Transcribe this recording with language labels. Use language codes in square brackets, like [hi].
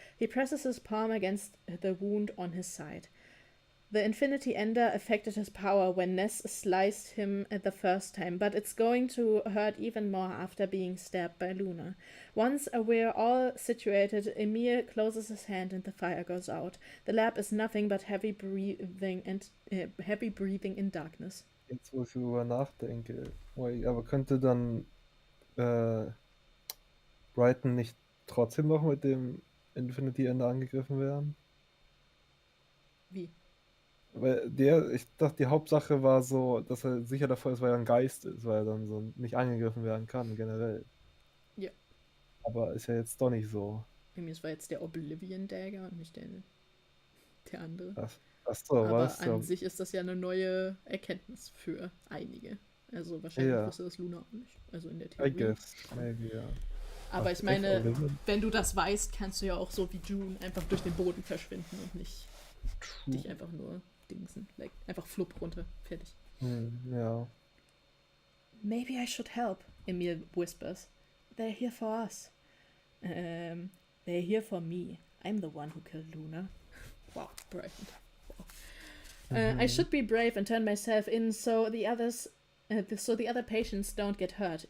[en] He presses his palm against the wound on his side. The Infinity Ender affected his power when Ness sliced him the first time, but it's going to hurt even more after being stabbed by Luna. Once we're all situated, Emil closes his hand and the fire goes out. The lab is nothing but heavy breathing in darkness. [de] Jetzt, wo ich darüber nachdenke, aber könnte dann Brighton nicht trotzdem noch mit dem Infinity Ender angegriffen werden? Wie? Weil ich dachte, die Hauptsache war so, dass er sicher davor ist, weil er ein Geist ist, weil er dann so nicht angegriffen werden kann, generell. Ja. Aber ist ja jetzt doch nicht so. Es war jetzt der Oblivion Dagger und nicht der andere. Achso, aber was? An sich ist das ja eine neue Erkenntnis für einige. Also wahrscheinlich wusste das Luna auch nicht. Also in der Theorie. [en] I guess, maybe, [de] ja. Aber ich meine, wenn du das weißt, kannst du ja auch so wie June einfach durch den Boden verschwinden und nicht dich einfach nur dingsen. [en] Like, [de] einfach flupp runter. Fertig. Ja. [en] Maybe I should help, Emil whispers. They're here for us. They're here for me. I'm the one who killed Luna. Wow, brave. Wow. I should be brave and turn myself in so the other patients don't get hurt.